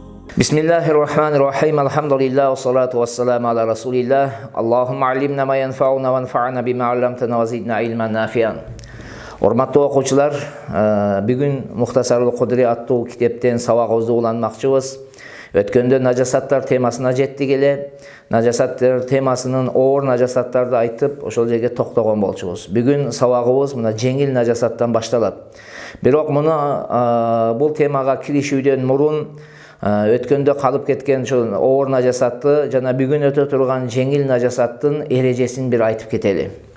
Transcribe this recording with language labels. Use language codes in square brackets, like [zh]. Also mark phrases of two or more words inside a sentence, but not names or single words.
[ar] بسم الله الرحمن الرحيم الحمد لله والصلاة والسلام على رسول الله. اللهم علمنا ما ينفعنا وانفعنا بما علمتنا وزدنا علما نافعا. [ky] Урматтуу окуучулар, бүгүн Мухтасарул Кудри аттуу китептен сабагыбызды уланмакчыбыз. Өткөндө нажасаттар темасына жеттик эле. Нажасаттар темасынын оор нажасаттарды айтып, ошол жерге токтогон болчубуз. Бүгүн сабагыбыз мына жеңил нажасаттан башталат. Бирок муну бул темага киришүүдөн мурун өткөндө калып кеткен ошол оор нажасатты жана бүгүн өтө турган жеңил нажасаттын эрежесин бир айтып кетели.